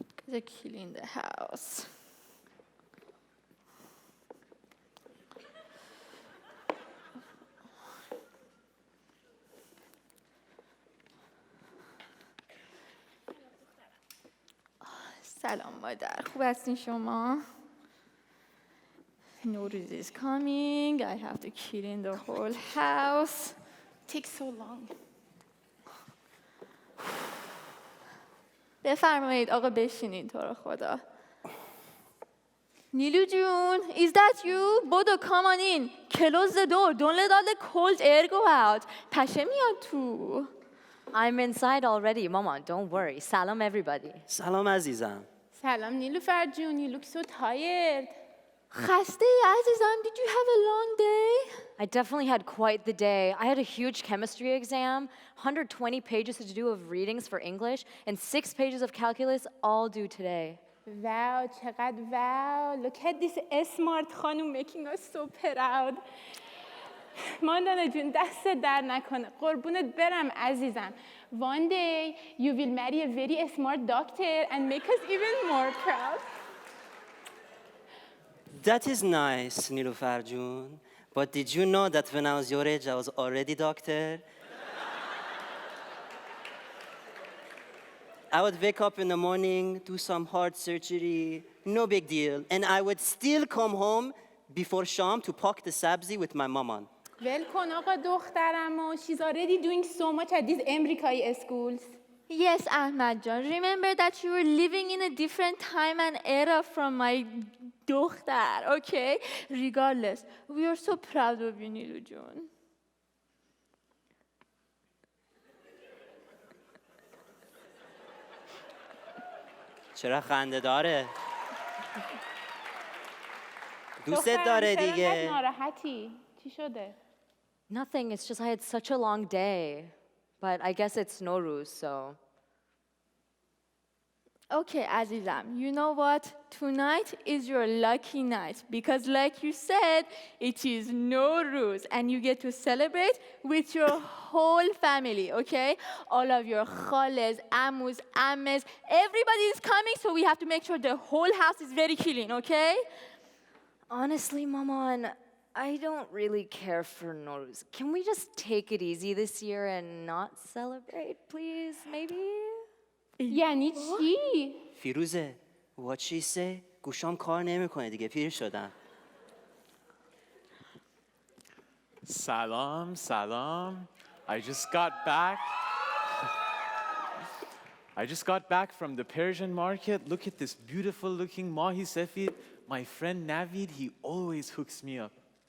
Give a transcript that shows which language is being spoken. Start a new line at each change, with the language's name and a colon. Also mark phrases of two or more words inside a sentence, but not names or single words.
English: The key in the house.
Persian: سلام مادر، خوب هستین شما؟
English: Nowruz is coming. I have to clean the whole house. Takes so long.
Persian: بفرمایید آقا بشینید تو رو خدا. نیلو جون,
English: is that you? بدو, come on in. Close the door. Don't let all the cold air go out.
Persian: پشه میاد تو.
English: I'm inside already, Mama. Don't worry. Salam, everybody.
Persian: سلام عزیزم. سلام نیلوفر جون.
English: You look so tired.
Persian: خسته ای عزیزم.
English: Did you have a long day? I definitely had quite the day. I had a huge chemistry exam, 120 pages to do of readings for English, and 6 pages of calculus all due today. Wow, چقدر wow. Look at this smart خانم making us so proud.
Persian: ماندانا جون دست در نکنه. قربونت برم عزیزم.
English: One day you will marry a very smart doctor and make us even more proud. That is nice, Nilufar Jun. But did you know that when I was your age, I was already doctor? I would wake up in the morning, do some heart surgery, no big deal, and I would still come home before Sham to pack the sabzi with my mama.
Persian: ول کن آقا دخترمو.
English: She's already doing so much at these American schools. Yes, Ahmad John. Remember that you were living in a different time and era from my دختر, okay? Regardless, we are so proud of you, Nilu John.
Persian: چرا خنده داره؟ دوست داره دیگه. ناراحتی؟ چی شده؟
English: Nothing. It's just I had such a long day. But I guess it's Nowruz, so. Okay, Azizam, you know what? Tonight is your lucky night because like you said, it is Nowruz and you get to celebrate with your whole family, okay? All of your khales, amus, ammes, everybody is coming, so we have to make sure the whole house is very clean, okay? Honestly, Maman, I don't really care for Nowruz. Can we just take it easy this year and not celebrate, please, maybe?
Persian: یعنی چی؟ فیروزه
English: what she say
Persian: گوشام کار نمیکنه دیگه پیر شدم. سلام، سلام.
English: I just got back from the Persian market. Look at this beautiful looking
Persian: ماهی سفید.
English: My friend Navid, he always hooks me up.